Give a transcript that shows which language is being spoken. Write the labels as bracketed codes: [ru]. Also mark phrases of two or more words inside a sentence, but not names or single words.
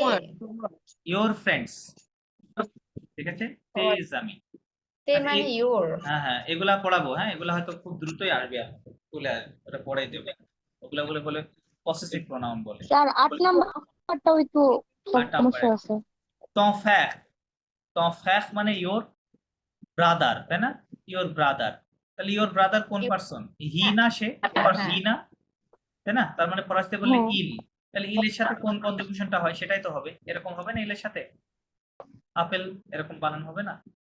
[en] your friends, [bn] ঠিক আছে? তেজামি। তে আচ্ছা, মানে ইওর। হ্যাঁ হ্যাঁ, এগুলা পড়াবো, হ্যাঁ এগুলা হয়তো খুব দ্রুতই আসবে, চলে আসবে, ওটা পড়াই দেবে। ওগুলা বলে বলে [en] possessive pronoun [bn] বলে। স্যার 8 নাম্বারটাও একটু আট সমস্যা নাম্বারে আছে। [fr] ton frère, ton frère [bn] মানে [en] your brother, [bn] তাই না? [en] your brother, [bn] তাহলে [en] your brother [bn] কোন পারসন? হি না সে? হি না, তাই না? তার মানে ফরাসিতে বললে হ্যাঁ। ইল, তাহলে ইলের সাথে কোন কনজুগেশনটা হয় সেটাই তো হবে। এরকম হবে না ইলের সাথে? আপেল এরকম বানান হবে না?